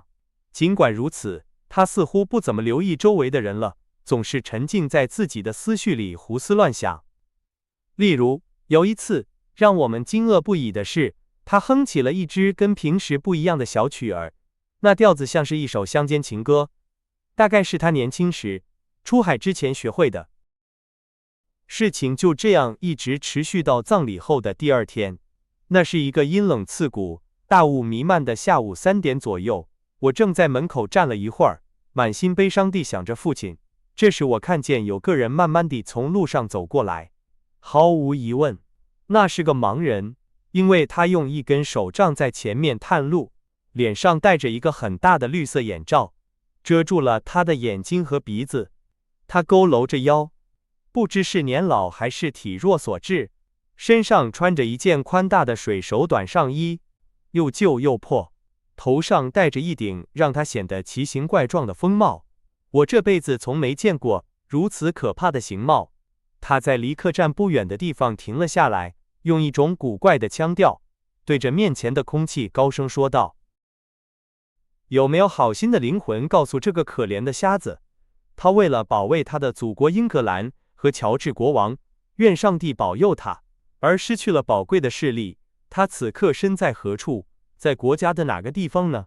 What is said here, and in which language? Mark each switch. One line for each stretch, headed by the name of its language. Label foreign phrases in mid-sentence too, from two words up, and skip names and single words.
Chinese: 儘管如此，他似乎不怎麼留意周圍的人了，總是沉浸在自己的思緒裡胡思亂想。例如，有一次讓我們驚愕不已的是，他哼起了一支跟平時不一樣的小曲兒，那調子像是一首鄉間情歌，大概是他年輕時出海之前學會的。事情就這樣一直持續到葬禮後的第二天。那是一個陰冷刺骨、大霧彌漫的下午3點左右，我正在門口站了一會兒，滿心悲傷地想着父親。這時我看見有個人慢慢地從路上走過來，毫無疑問，那是個盲人，因為他用一根手杖在前面探路，臉上戴着一個很大的綠色眼罩， 遮住了他的眼睛和鼻子。他佝偻着腰，不知是年老還是體弱所致，身上穿着一件寬大的水手短上衣，又舊又破，頭上戴着一頂讓他顯得奇形怪狀的風帽。我這輩子從沒見過如此可怕的形貌。他在離客棧不遠的地方停了下來，用一種古怪的腔調，對着面前的空氣高聲說道：“有沒有好心的靈魂告訴這個可憐的瞎子，他為了保衛他的祖國英格蘭和喬治國王，願上帝保佑他，而失去了寶貴的視力，他此刻身在何處，在國家的哪個地方呢？”